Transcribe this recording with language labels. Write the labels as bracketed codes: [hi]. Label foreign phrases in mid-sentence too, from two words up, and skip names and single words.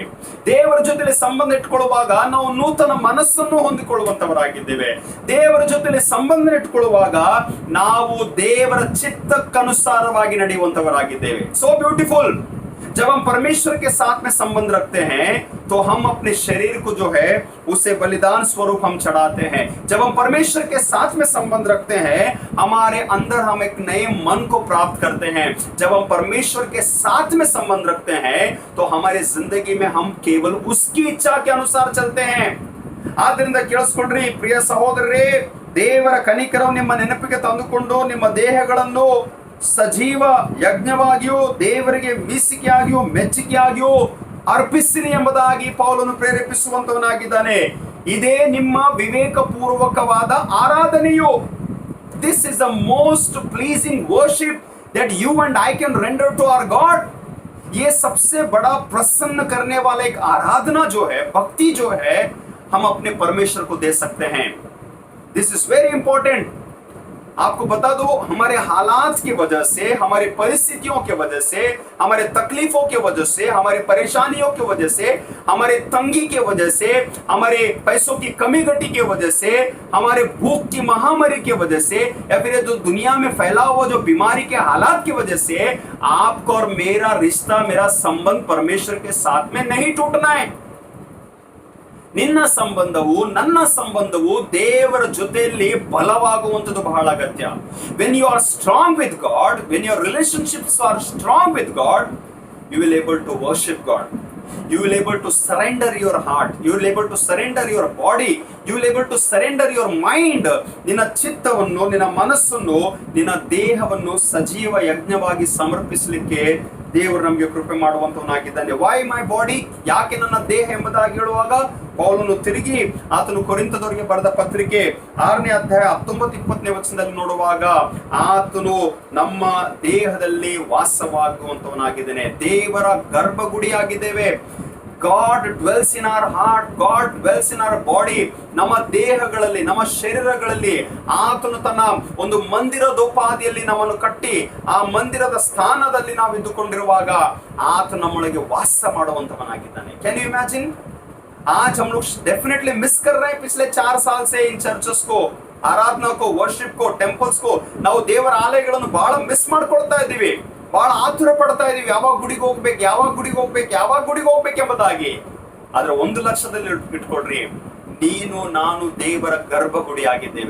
[kn] ದೇವರ ಜೊತೆಲಿ ಸಂಬಂಧ ಇಟ್ಕೊಳ್ಳುವಾಗ ನಾವು ನೂತನ ಮನಸ್ಸನ್ನು ಹೊಂದಿಕೊಳ್ಳುವಂತವರಾಗಿದ್ದೇವೆ. ದೇವರ ಜೊತೆಲಿ ಸಂಬಂಧ ಇಟ್ಕೊಳ್ಳುವಾಗ ನಾವು ದೇವರ ಚಿತ್ತಕ್ಕನುಸಾರವಾಗಿ ನಡೆಯುವಂತವರಾಗಿದ್ದೇವೆ. [en] so beautiful. [hi] जब हम परमेश्वर के साथ में संबंध रखते हैं तो हम अपने शरीर को जो है उसे बलिदान स्वरूप हम चढ़ाते हैं. जब हम परमेश्वर के साथ में संबंध रखते हैं, हमारे अंदर हम एक नए मन को प्राप्त करते हैं. जब हम परमेश्वर के साथ में संबंध रखते हैं तो हमारे जिंदगी में हम केवल उसकी इच्छा के अनुसार चलते हैं. [kn] ಆದ್ದರಿಂದ ಕೇಳಿಸ್ಕೊಂಡ್ರಿ ಪ್ರಿಯ ಸಹೋದರರೇ, ದೇವರ ಕನಿಕರವು ನಿಮ್ಮ ನೆನಪಿಗೆ ತಂದುಕೊಂಡು ನಿಮ್ಮ ದೇಹಗಳನ್ನು ಸಜೀವ ಯಜ್ಞವಾಗಿಯೂ ದೇವರಿಗೆ ಮೀಸಿಕೆಯಾಗಿಯೂ ಮೆಚ್ಚುಗೆಯಾಗಿಯೂ ಅರ್ಪಿಸಿರಿ ಎಂಬುದಾಗಿ ಪೌಲನು ಪ್ರೇರೇಪಿಸುವಂತವನಾಗಿದ್ದಾನೆ. ಇದೇ ನಿಮ್ಮ ವಿವೇಕಪೂರ್ವಕವಾದ ಆರಾಧನೆಯು. [en] this is the most pleasing worship that you and I can render to our God. [hi] ये सबसे बड़ा प्रसन्न करने वाला एक आराधना जो है, भक्ति जो है, हम अपने परमेश्वर को दे सकते हैं. [en] this is very important. [hi] आपको बता दो, हमारे हालात की वजह से, हमारी परिस्थितियों की वजह से, हमारे तकलीफों की वजह से, हमारे परेशानियों की वजह से, हमारे तंगी की वजह से, हमारे पैसों की कमी घटी की वजह से, हमारे भूख की महामारी की वजह से, या फिर जो दुनिया में फैला हुआ जो बीमारी के हालात की वजह से आपको और मेरा रिश्ता, मेरा संबंध परमेश्वर के साथ में नहीं टूटना है. [kn] ನಿನ್ನ ಸಂಬಂಧವು, ನನ್ನ ಸಂಬಂಧವು ದೇವರ ಜೊತೆಯಲ್ಲಿ ಬಲವಾಗುವಂಥದ್ದು ಬಹಳ ಅಗತ್ಯ. [en] when you are strong with God, when your relationships are strong with God, you will able to worship God. You will able to surrender your heart. You will able to surrender your body. You will able to surrender your mind. [kn] ನಿನ್ನ ಚಿತ್ತವನ್ನು, ನಿನ್ನ ಮನಸ್ಸನ್ನು, ನಿನ್ನ ದೇಹವನ್ನು ಸಜೀವ ಯಜ್ಞವಾಗಿ ಸಮರ್ಪಿಸಲಿಕ್ಕೆ ದೇವರು ನಮಗೆ ಕೃಪೆ ಮಾಡುವಂತವನಾಗಿದ್ದಾನೆ. [en] why my body, [kn] ಯಾಕೆ ನನ್ನ ದೇಹ ಎಂಬುದಾಗಿ ಹೇಳುವಾಗ ಪೌಲನು ತಿರುಗಿ ಆತನು ಕೊರಿಂಥದವರಿಗೆ ಬರೆದ ಪತ್ರಿಕೆ 6ನೇ ಅಧ್ಯಾಯ 19-20ನೇ ವಚನದಲ್ಲಿ ನೋಡುವಾಗ, ಆತನು ನಮ್ಮ ದೇಹದಲ್ಲಿ ವಾಸವಾಗುವಂತವನಾಗಿದ್ದಾನೆ. ದೇವರ ಗರ್ಭಗುಡಿಯಾಗಿದ್ದೇವೆ. [en] God dwells in our heart, God dwells in our body. [kn] ನಮ್ಮ ದೇಹಗಳಲ್ಲಿ, ನಮ್ಮ ಶರೀರಗಳಲ್ಲಿ ಆತನು ತನ್ನ ಒಂದು ಮಂದಿರದೋಪಾದಿಯಲ್ಲಿ ನಮ್ಮನ್ನು ಕಟ್ಟಿ ಆ ಮಂದಿರದ ಸ್ಥಾನದಲ್ಲಿ ನಾವು ಇದ್ದುಕೊಂಡಿರುವಾಗ ಆತನು ನಮ್ಮೊಳಗೆ ವಾಸ ಮಾಡುವಂತವನಾಗಿದ್ದಾನೆ. [en] Can you imagine? [hi] आज हम लोग डेफिनेटली मिस कर रहे हैं पिछले 4 साल से इन चर्चेस को. [kn] ಆರಾಧನಾಕ್ಕೋ, ವರ್ಷಿಪ್ಕೋ, ಟೆಂಪಲ್ಸ್ಕೋ ನಾವು ದೇವರ ಆಲಯಗಳನ್ನು ಬಹಳ ಮಿಸ್ ಮಾಡ್ಕೊಳ್ತಾ ಇದ್ದೀವಿ. ಬಹಳ ಆತುರ ಪಡ್ತಾ ಇದೀವಿ, ಯಾವಾಗ ಗುಡಿಗೆ ಹೋಗ್ಬೇಕು, ಯಾವಾಗ ಗುಡಿಗೆ ಹೋಗ್ಬೇಕು, ಯಾವಾಗ ಗುಡಿಗೆ ಹೋಗ್ಬೇಕು ಎಂಬುದಾಗಿ. ಆದ್ರೆ ಒಂದು ಲಕ್ಷದಲ್ಲಿ ಇಟ್ಕೊಳ್ರಿ, ನೀನು ನಾನು ದೇವರ ಗರ್ಭಗುಡಿ ಆಗಿದ್ದೇವೆ.